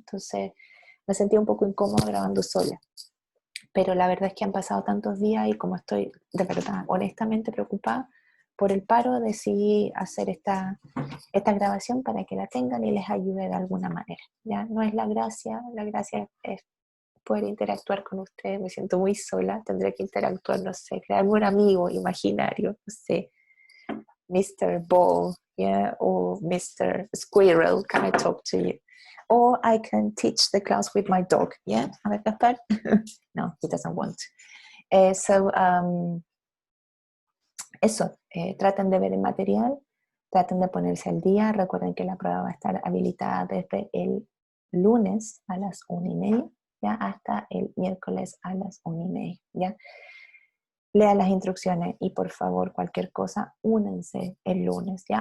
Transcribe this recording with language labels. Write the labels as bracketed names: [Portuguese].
[Spanish] Entonces me sentí un poco incómoda grabando sola. Pero la verdad es que han pasado tantos días y como estoy de verdad, honestamente preocupada por el paro, decidí hacer esta grabación para que la tengan y les ayude de alguna manera. ¿Ya? No es la gracia es poder interactuar con ustedes. Me siento muy sola, tendré que interactuar, no sé, crearme un amigo imaginario, no sé, Mr. [English] Ball, yeah, or Mr. Squirrel, can I talk to you? Or I can teach the class with my dog, yeah, [Spanish] a ver, [English] Gaspar? No, he doesn't want to. [Spanish] Eso, traten de ver el material, traten de ponerse al día. Recuerden que la prueba va a estar habilitada desde el lunes a las 1:30, ¿ya? Hasta el miércoles a las 1:30, ¿ya? Lean las instrucciones y por favor, cualquier cosa, únanse el lunes, ¿ya?